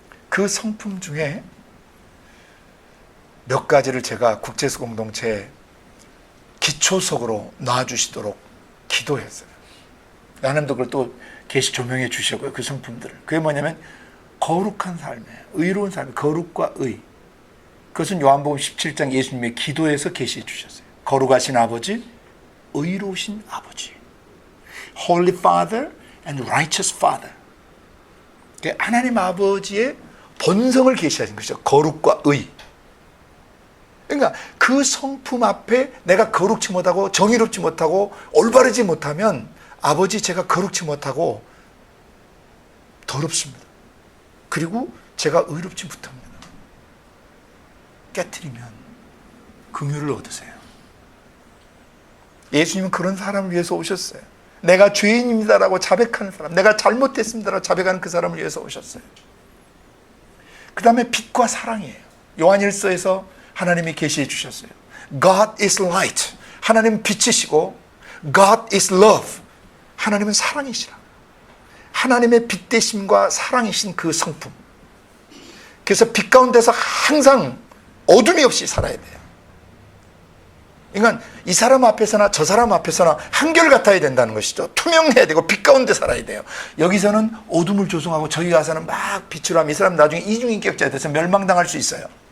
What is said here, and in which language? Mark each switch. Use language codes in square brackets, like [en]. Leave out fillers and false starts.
[ko] 그 성품 중에 몇 가지를 제가 국제수 공동체에 기초석으로 놔주시도록 기도했어요. 하나님도 그걸 또 계시 조명해 주시고요. 그 성품들을. 그게 뭐냐면 거룩한 삶이에요. 의로운 삶, 거룩과 의. 그것은 요한복음 17장 예수님의 기도에서 계시해 주셨어요. 거룩하신 아버지, 의로우신 아버지. [en] Holy Father and Righteous Father. [ko] 하나님 아버지의 본성을 계시하신 것이죠. 거룩과 의. 그러니까 그 성품 앞에 내가 거룩지 못하고 정의롭지 못하고 올바르지 못하면 아버지 제가 거룩지 못하고 더럽습니다. 그리고 제가 의롭지 못합니다. 깨트리면 긍휼을 얻으세요. 예수님은 그런 사람을 위해서 오셨어요. 내가 죄인입니다라고 자백하는 사람, 내가 잘못했습니다라고 자백하는 그 사람을 위해서 오셨어요. 그 다음에 빛과 사랑이에요. 요한일서에서 하나님이 계시해 주셨어요. [en] God is light. [ko] 하나님은 빛이시고 [en] God is love. [ko] 하나님은 사랑이시라. 하나님의 빛 되심과 사랑이신 그 성품. 그래서 빛 가운데서 항상 어둠이 없이 살아야 돼요. 그러니까 이 사람 앞에서나 저 사람 앞에서나 한결같아야 된다는 것이죠. 투명해야 되고 빛 가운데 살아야 돼요. 여기서는 어둠을 조성하고 저기 가서는 막 빛으로 하면 이 사람 나중에 이중인격자가 돼서 멸망당할 수 있어요.